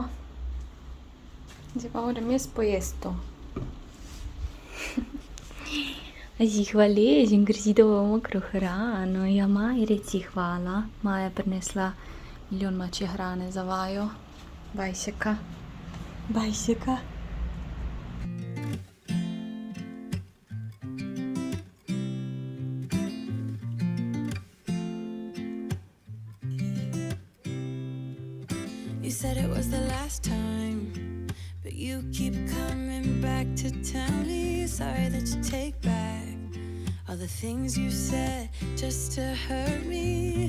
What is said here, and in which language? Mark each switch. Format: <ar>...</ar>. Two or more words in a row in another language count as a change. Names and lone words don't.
<sl>Zdaj pa moram jaz pojesti to. A si hvaležen, ker si dobro mokro hrano. Ja, Maji reci hvala. Maja je prinesla milijon mačje hrane za vaju. Bajseka. Bajseka.</sl> <en>You said it was the last time, but you keep coming back to tell me sorry that you take back all the things you said just to hurt me.</en>